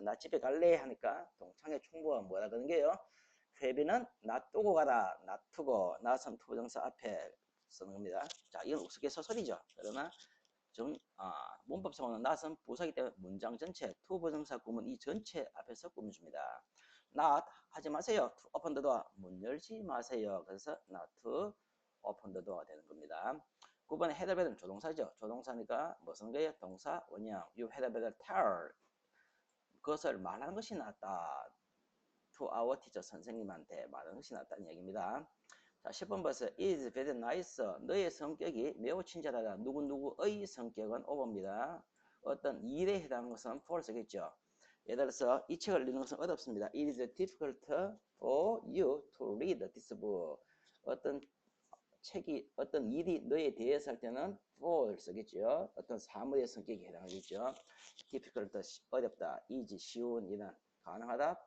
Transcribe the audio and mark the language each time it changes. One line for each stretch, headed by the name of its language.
Korean: 나 집에 갈래 하니까 동창회 총무가 뭐라 그러는 게요? 회비는 놔두고 가라. 놔두고 나선 투부정사 앞에 쓰는 겁니다. 자 이건 우스갯소설이죠. 그러나 좀 문법상으로는 나선 부사기 때문에 문장 전체 투부정사 구문 이 전체 앞에서 꾸며줍니다. not 하지 마세요.
English: to open the door
Korean: 문 열지 마세요.
English: 그래서 not to open the door가 되는 겁니다.
Korean: 9번에
English: had better
Korean: 는 조동사죠. 조동사니까 무슨 거예요? 동사 원형.
English: You had better tell.
Korean: 그것을 말하는 것이 낫다.
English: To our teacher
Korean: 선생님한테 말하는 것이 낫다는 얘기입니다. 자, 10번 벌써
English: is very nice.
Korean: 너의 성격이 매우 친절하다. 누구누구의 성격은 over입니다. 어떤 일에 해당하는 것은 for겠죠. 예를 들어서 이 책을 읽는 것은 어렵습니다.
English: It is difficult for you to read this book.
Korean: 어떤 일이 너에 대해서 할 때는 for를 쓰겠죠. 어떤 사물의 성격에 해당하겠죠. difficult, 어렵다. easy, 쉬운, 이는 가능하다.